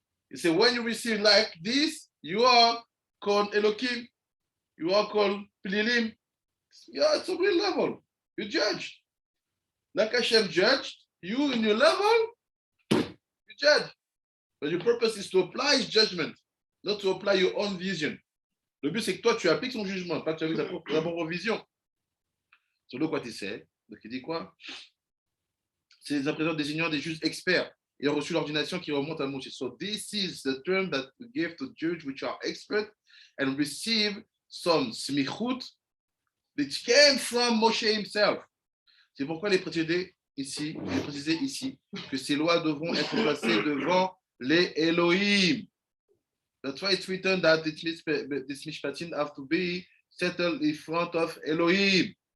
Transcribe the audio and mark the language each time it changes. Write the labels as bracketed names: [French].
[English] He said, when you receive like this, you are called Elohim, you are called Plilim. Yeah, it's a real level. You judge. Like Hashem judged, you in your level, you judge. But your purpose is to apply his judgment, not to apply your own vision. [French] Le but, c'est que toi, tu appliques son jugement, pas que tu appliques ta propre vision. [English] So look what he said. [French] Donc il dit quoi? Ces imprésaires désignant des juges experts et ont reçu l'ordination qui remonte à Moshe. [English] So this is the term that we give to judge which are expert and receive some smichut which came from Moshe himself. [French] C'est pourquoi il est précisé ici que ces lois devront être placées devant les Elohim. [English] That's why it's written that this mishpatim have to be settled in front of Elohim.